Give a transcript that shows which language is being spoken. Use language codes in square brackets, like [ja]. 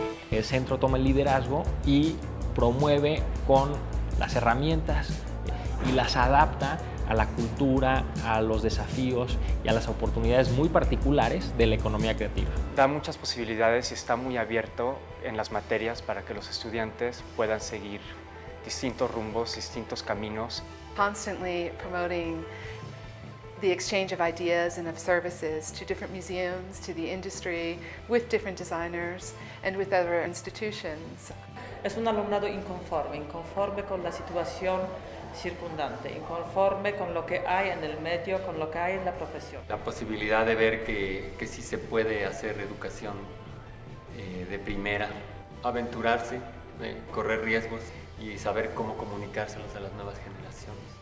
[es] El centro toma el liderazgo y promueve con las herramientas y las adapta a la cultura, a los desafíos y a las oportunidades muy particulares de la economía creativa. Da muchas posibilidades y está muy abierto en las materias para que los estudiantes puedan seguir distintos rumbos, distintos caminos. [en] Constantly promoting the exchange of ideas and of services to different museums, to the industry, with different designers and with other institutions. [es] Es un alumnado inconforme con la situación circundante, inconforme con lo que hay en el medio, con lo que hay en la profesión. La posibilidad de ver que sí se puede hacer educación de primera, aventurarse, correr riesgos y saber cómo comunicárselos a las nuevas generaciones.